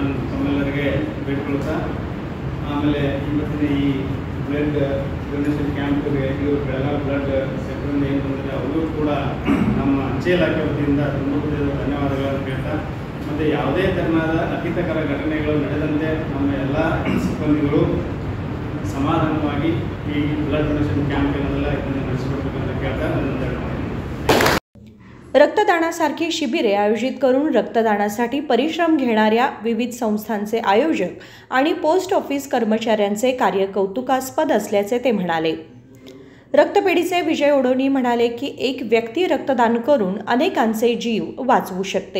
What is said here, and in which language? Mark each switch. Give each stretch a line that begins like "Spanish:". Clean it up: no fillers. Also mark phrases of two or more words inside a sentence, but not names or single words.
Kannada: ತಮ್ಮೆಲ್ಲರಿಗೆ ಬೇಡ್ಕೊಳ್ತಾ, ಆಮೇಲೆ ಇವತ್ತಿನ ಈ
English: blood donation campge
Kannada: ಇವರು ಬೆಳಗಾವಿ ಬ್ಲಡ್ ಸೆಂಟರಿಂದ ಏನು ಬಂದರೆ ಅವರು ಕೂಡ ನಮ್ಮ ಅಂಚೆ ಇಲಾಖೆ ವತಿಯಿಂದ ತುಂಬ ಧನ್ಯವಾದಗಳನ್ನು ಹೇಳ್ತಾ, ಮತ್ತು ಯಾವುದೇ ತೆರನಾದ ಅಹಿತಕರ ಘಟನೆಗಳು ನಡೆದಂತೆ ನಮ್ಮ ಎಲ್ಲ ಸಿಬ್ಬಂದಿಗಳು ಸಮಾಧಾನವಾಗಿ ಈ
English: blood donation camp
Kannada: ಏನದೆಲ್ಲ ಇದನ್ನು ನಡೆಸಿಕೊಡ್ಬೇಕಂತ ಕೇಳ್ತಾ ನನ್ನ
Marathi: रक्तदानासारखी शिबिरे आयोजित करून रक्तदानासाठी परिश्रम घेणाऱ्या विविध संस्थांचे आयोजक आणि
English: post office
Marathi: कर्मचाऱ्यांचे कार्य कौतुकास्पद असल्याचे ते म्हणाले. रक्तपेढीचे विजय ओढोनी म्हणाले की एक व्यक्ती रक्तदान करून अनेकांचे जीव वाचवू शकते.